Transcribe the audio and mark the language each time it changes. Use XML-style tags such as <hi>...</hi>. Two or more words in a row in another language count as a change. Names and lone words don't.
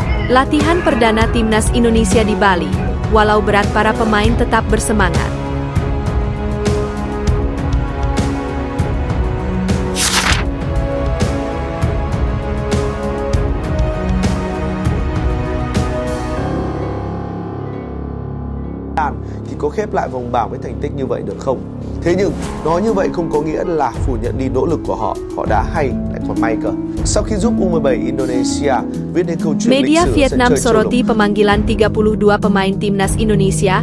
<id>Latihan perdana Timnas Indonesia di Bali, walau berat para pemain tetap bersemangat.</id> <vi>Thì có khép lại vòng bảng với thành tích như vậy được không? Thế nhưng nói như vậy không có nghĩa là phủ nhận đi nỗ lực của họ. Họ đã hay lại còn may cơ. Sau khi giúp U17 Indonesia viết nên câu chuyện Media lịch sử Vietnam sân chơi châu lục.</vi> <id>soroti pemanggilan 32 pemain Timnas Indonesia.</id>